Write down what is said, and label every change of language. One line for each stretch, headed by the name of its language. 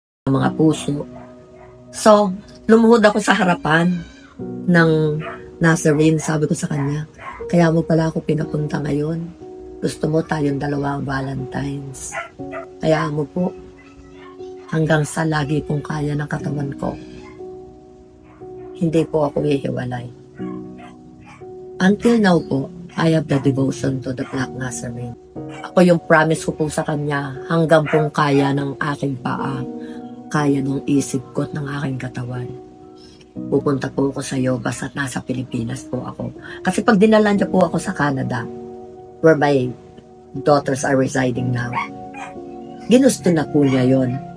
Filipino: Mga puso. So, lumuhod ako sa harapan ng Nazarene. Sabi ko sa kanya, kaya mo pala ako pinapunta ngayon. Gusto mo tayong dalawang Valentines. Kaya mo po, hanggang sa lagi pong kaya ng katawan ko, hindi po ako hihiwalay.
English: Until now po, I have the devotion to the Black Nazarene.
Filipino: Ako yung promise ko po sa kanya, hanggang pong kaya ng aking paa, kaya ng isip ko at ng aking katawan. Pupunta po ako sa Yobas at nasa Pilipinas po ako. Kasi pag dinala niya po ako sa Canada,
English: where my daughters are residing now,
Filipino: ginusto na po niya yon.